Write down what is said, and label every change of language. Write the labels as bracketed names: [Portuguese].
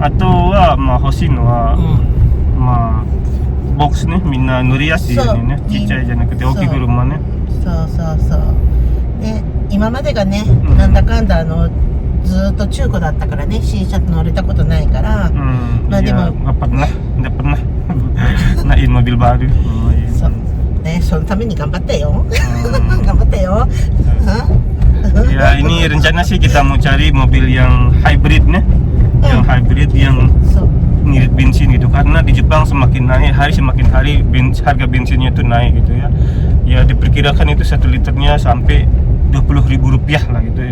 [Japanese] あとはまあ欲しいのは、まあボックスね、みんな乗りやすいようにね、ちっちゃいじゃなくて大きい車ね。そうで、今までがね、なんだかんだずーっと中古だったからね、新車乗れたことないから、まあでも [Indonesian] nggak pernah naik mobil baru. [Japanese] そうね、そのために頑張ったよ。頑張ったよ。 [Indonesian] Ya ini rencana sih kita mau cari mobil yang hybrid nih, yang hybrid yang ngirit bensin gitu, karena di Jepang semakin naik hari semakin hari harga bensinnya itu naik gitu ya. Ya diperkirakan itu 1 liternya sampai Rp20.000 lah gitu ya.